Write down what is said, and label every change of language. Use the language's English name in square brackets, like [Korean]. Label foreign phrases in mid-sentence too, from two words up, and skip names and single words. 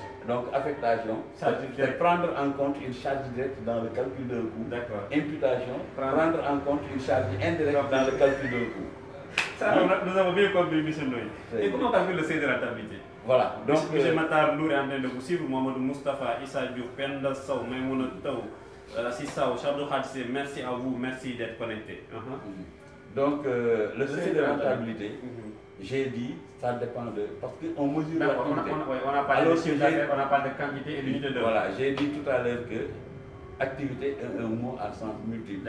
[French] Donc affectation, c'est prendre en compte une charge directe dans le calcul d'un coût. Imputation, prendre en compte une charge indirecte dans le calcul d'un coût. Ça, nous avons bien compris, M. Noy. Et comment on calcule le seuil de rentabilité? Voilà. Donc, M. Matar Lour est en train de vous suivre, Mohamed Moustapha, Issa Diouf, Penda Sow, Maimouna Taou, Sissa, Chabdou Khadissé, merci à vous, merci d'être connecté. Donc, le seuil de rentabilité, j'ai dit, ça dépend de. Parce qu'on mesure l'activité. On a parlé de chiffre d'affaires, on a parlé de quantité et d'unité de. Voilà, j'ai dit tout à l'heure que activité est un mot à sens multiple.